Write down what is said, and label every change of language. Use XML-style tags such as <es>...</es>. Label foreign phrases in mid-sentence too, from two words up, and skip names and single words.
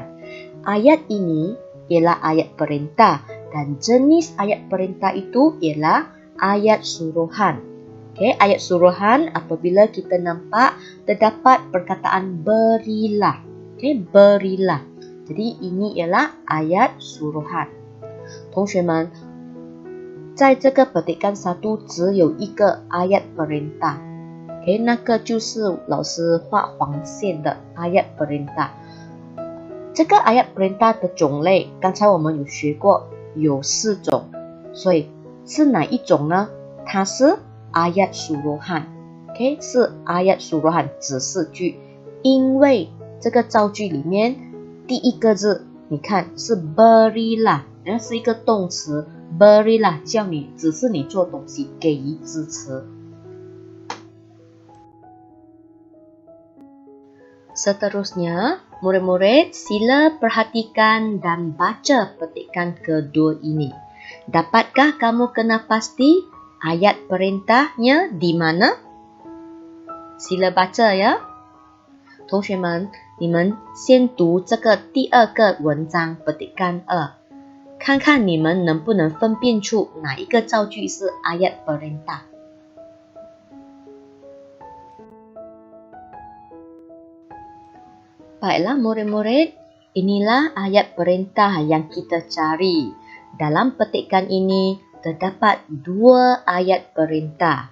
<ms>Ayat ini ialah ayat perintah dan jenis ayat perintah itu ialah ayat suruhan. Okay, ayat suruhan apabila kita nampak terdapat perkataan berilah. Okay, berilah. Jadi ini ialah ayat suruhan.</ms> <zh>同学们，在这个 petikan 1只有一个</zh> <ms>ayat perintah，</ms> <zh>okay, 那个就是老师画黄线的</zh> <ms>ayat perintah。</ms> <zh>这个</zh> <ms>ayat perintah</ms> <zh>的种类，刚才我们有学过，有4种，所以是哪一种呢？它是</zh> <ms>ayat suruhan，</ms> <zh>okay, 是</zh> <ms>ayat suruhan</ms> <zh>指示句，因为这个造句里面第一个字，你看是 berilah。是一个动词 berilah 叫你指示你做东西，给予支持。</zh> <ms>Seterusnya, murid-murid sila perhatikan dan baca petikan kedua ini. Dapatkah kamu kena pasti ayat perintahnya di mana? Sila baca ya.</ms> <zh>同学们，你们先读这个第2个文章 petikan 2。看看你们能不能分辨出哪一个造句是</zh> <ms>ayat perintah。 Baiklah murid-murid, inilah ayat perintah yang kita cari. Dalam petikan ini terdapat 2 ayat perintah.</ms>